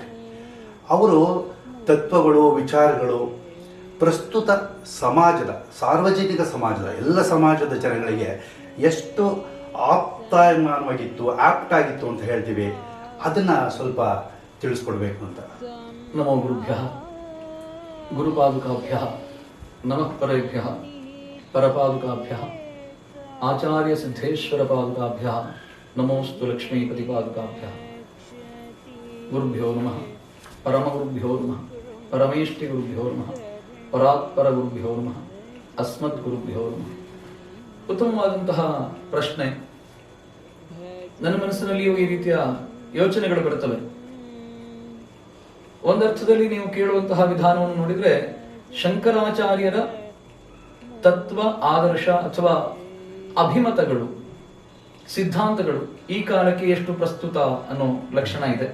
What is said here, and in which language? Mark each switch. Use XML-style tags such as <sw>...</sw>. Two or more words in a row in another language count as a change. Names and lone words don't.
<kn>ಅವರು ತತ್ವಗಳು, ವಿಚಾರಗಳು ಪ್ರಸ್ತುತ ಸಮಾಜದ, ಸಾರ್ವಜನಿಕ ಸಮಾಜದ, ಎಲ್ಲ ಸಮಾಜದ ಜನಗಳಿಗೆ ಎಷ್ಟು ಆಪ್ಟ್ ಆಗಿತ್ತು ಅಂತ ಹೇಳ್ತೀವಿ, ಅದನ್ನು ಸ್ವಲ್ಪ ತಿಳಿಸ್ಕೊಡ್ಬೇಕು ಅಂತ.</kn> <sa>ನಮೋ ಗುರುಭ್ಯಃ ಗುರುಪಾದುಕಾಭ್ಯಃ ನಮಃ ಪರೇಭ್ಯಃ ಪರಪಾದುಕಾಭ್ಯಃ ಆಚಾರ್ಯ ಸಿದ್ಧೇಶ್ವರ ಪಾದುಕಾಭ್ಯಃ ನಮೋಸ್ತು ಲಕ್ಷ್ಮೀಪತಿ ಪಾದುಕಾಭ್ಯಃ. ಗುರುಭ್ಯೋ ನಮಃ, ಪರಮಗುರುಭ್ಯೋ ನಮಃ, ಪರಮೇಷ್ಠಿ ಗುರುಭ್ಯೋ ನಮಃ, ಪರಾತ್ಪರ ಗುರುಭ್ಯೋ ನಮಃ, ಅಸ್ಮದ್ ಗುರುಭ್ಯೋ ನಮಃ.</sa> <kn>ಉತ್ತಮವಾದಂತಹ ಪ್ರಶ್ನೆ. ನನ್ನ ಮನಸ್ಸಿನಲ್ಲಿಯೂ ಈ ರೀತಿಯ ಯೋಚನೆಗಳು ಬರುತ್ತವೆ. ಒಂದರ್ಥದಲ್ಲಿ ನೀವು ಕೇಳುವಂತಹ ವಿಧಾನವನ್ನು ನೋಡಿದ್ರೆ, ಶಂಕರಾಚಾರ್ಯರ ತತ್ವ, ಆದರ್ಶ ಅಥವಾ ಅಭಿಮತಗಳು, ಸಿದ್ಧಾಂತಗಳು ಈ ಕಾಲಕ್ಕೆ ಎಷ್ಟು ಪ್ರಸ್ತುತ ಅನ್ನೋ ಲಕ್ಷಣ ಇದೆ.</kn>